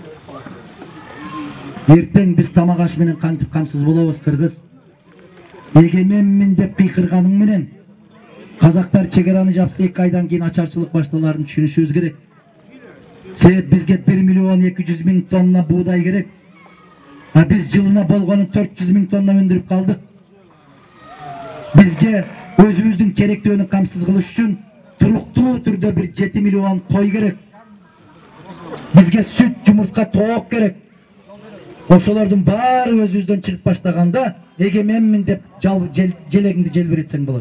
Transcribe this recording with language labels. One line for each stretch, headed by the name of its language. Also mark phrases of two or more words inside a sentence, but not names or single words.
Kyrgyz: Эртең биз тамак аш менен кантип камсыз болобуз кыргыз. Эгеменмин деп кыйкырганың менен казактар чегараны жапса 2 айдан кийин ачарчылык башталарын түшүнүшүбүз керек. Себеп бизге 1.200.000 тонна буğday керек. Biz жылына болгону 400.000 тонна өндүрүп калдык. Бизге өзүбүздүн керектөөнү камсыз кылыш үчүн туруктуу түрдө bir 7 миллион кой керек. Бизге süt, жумуртка, тоок керек. Ошолордун баары өзүбүздөн чыгып баштаганда эгеменмин деп желегиңди желбиретсең болот.